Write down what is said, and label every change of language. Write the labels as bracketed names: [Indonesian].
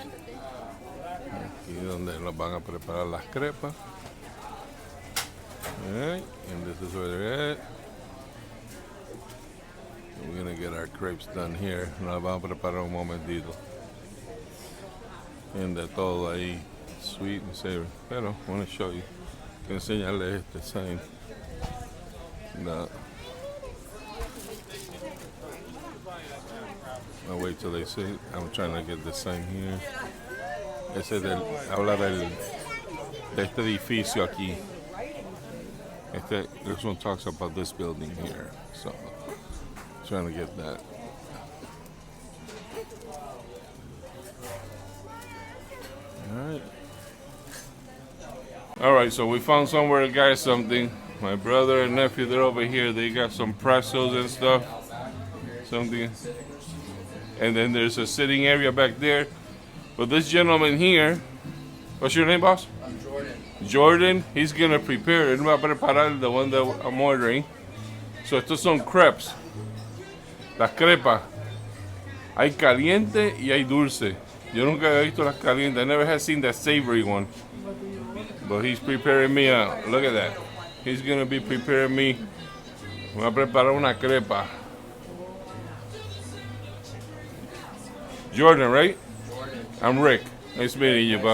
[Spanish] Aquí donde nos van a preparar las crepas. [English] Alright, and this is where they're at. We're gonna get our crepes done here. [Spanish] Nos las vamos a preparar un momentito. Y de todo ahí, [English] sweet and savory. [Spanish] Pero, [English] I want to show you. [Spanish] Quiero enseñarles este sign. No. [English] I'll wait till they see it. I'm trying to get the sign here. [Spanish] Ese habla de este edificio aquí. [English] This one talks about this building here. So, trying to get that. Alright, so we found somewhere to get something. My brother and nephew, they're over here. They got some pretzels and stuff. Something. And then there's a sitting area back there. But this gentleman here, what's your name, boss? I'm Jordan. Jordan, he's gonna prepare. [Spanish] Él va a preparar [English] the one that I'm ordering. [Spanish] So estos son crepes. Las crepas. Hay caliente y hay dulce. Yo nunca había visto las calientes. [English] I never had seen that savory one. But he's preparing me a, look at that. He's gonna be preparing me. [Spanish] Me va a preparar una crepa. [English] Jordan, right? Jordan. I'm Rick. Nice meeting you, bro.